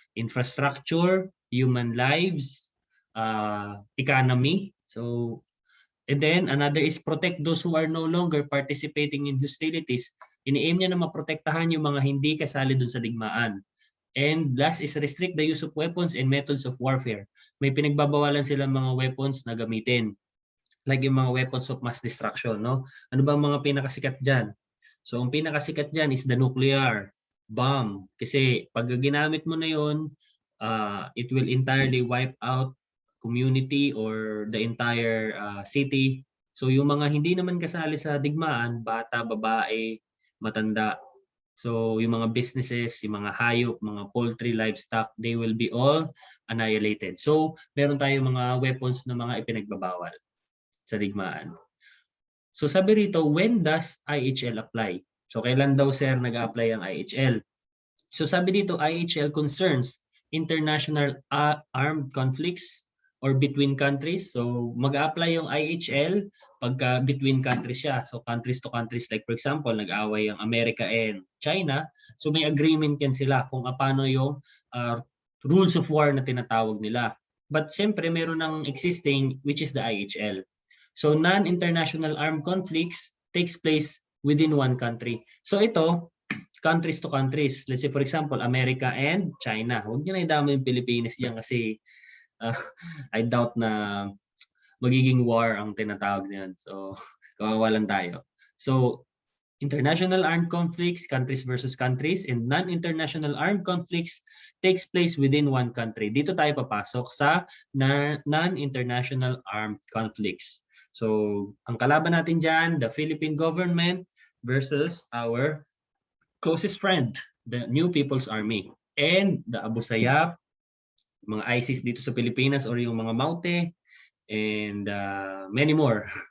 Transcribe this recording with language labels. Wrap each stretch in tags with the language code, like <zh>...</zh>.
<en>Infrastructure, human lives, economy. So and then another is protect those who are no longer participating in hostilities.</en> <tl>Ini-aim niya na maprotektahan yung mga hindi kasali dun sa digmaan.</tl> <en>And last is restrict the use of weapons and methods of warfare.</en> <tl>May pinagbabawalan silang mga weapons na gamitin. Like yung mga</tl> <en>weapons of mass destruction,</en> <tl>no? Ano ba ang mga pinakasikat dyan? So ang pinakasikat dyan</tl> <en>is the nuclear bomb.</en> <tl>Kasi pag ginamit mo na yun,</tl> <en>it will entirely wipe out community or the entire city.</en> <tl>So yung mga hindi naman kasali sa digmaan, bata, babae, matanda.</tl> <en>So yung mga businesses,</en> <tl>yung mga hayop,</tl> <en>mga poultry, livestock, they will be all annihilated.</en> <tl>So meron tayong mga weapons na mga ipinagbabawal sa digmaan. So sabi rito,</tl> <en>when does IHL apply?</en> <tl>So kailan daw sir nag-apply ang IHL?</tl> <en>So sabi dito, IHL concerns international armed conflicts or between countries.</en> <tl>So mag-apply yung IHL pagka</tl> <en>between countries</en> <tl>siya. So</tl> <en>countries to countries,</en> <tl>like for example, nag-away ang America and China. So may agreement yan sila kung paano yung</tl> <en>rules of war</en> <tl>na tinatawag nila.</tl> <en>But</en> <tl>syempre meron ng</tl> <en>existing which is the IHL. So non-international armed conflicts takes place within one country.</en> <tl>So ito,</tl> <en>countries to countries. Let's say for example, America and China.</en> <tl>Huwag niyo na idama yung Pilipinas diyan kasi</tl> <en>I doubt</en> <tl>na magiging war ang tinatawag niyan. So kawawalan tayo.</tl> <en>So international armed conflicts, countries versus countries, and non-international armed conflicts takes place within one country.</en> <tl>Dito tayo papasok sa non-international armed conflicts. So ang kalaban natin dyan,</tl> <en>the Philippine government versus our closest friend, the New People's Army, and the Abu Sayyaf,</en> <tl>mga ISIS dito sa Pilipinas or yung mga</tl> <en>Maute, and many more.</en>